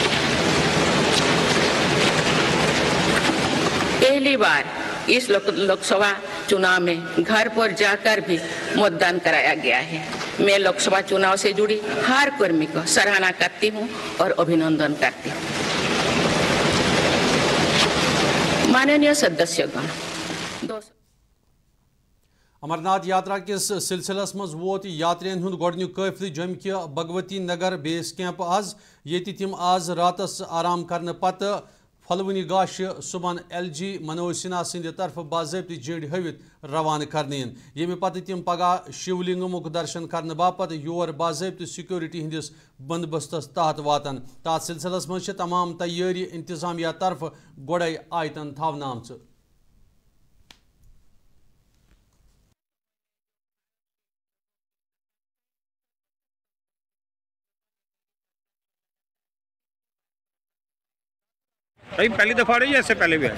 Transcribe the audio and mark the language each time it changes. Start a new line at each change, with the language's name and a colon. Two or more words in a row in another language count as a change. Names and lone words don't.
Hindi: पहली बार इस लोकसभा चुनाव में घर पर जाकर भी मतदान कराया गया है। मैं लोकसभा चुनाव से जुड़ी हर कर्मी को सराहना करती हूं और अभिनंदन करती हूं। माननीय सदस्यगण,
Kashmiri: अमरनाथ यात्रा किस सिलसिलस मज वोत यात्रियन हुंद गोडन्युक काफिले जम के भगवती नगर
English: base camp
Kashmiri: आज येति तिम आज रातस आराम करने पत फलवनी गाश सुबह LG मनोज सिन्हा सिंध तरफ बाज़ाब्ती झंड हवित रवाना करने ये पत तिम पगह शिवलिंगमुक दर्शन करने बापत योर बाज़ाब्ती सिक्योरिटी हंदिस बंदोबस्तस तहत वातन। तथ सिलसिलस मज तमाम तैयारी इंतजामिया तरफ गोड़े आयतन थावनाम।
Hindi: अभी पहली दफा रही है, इससे पहले भी?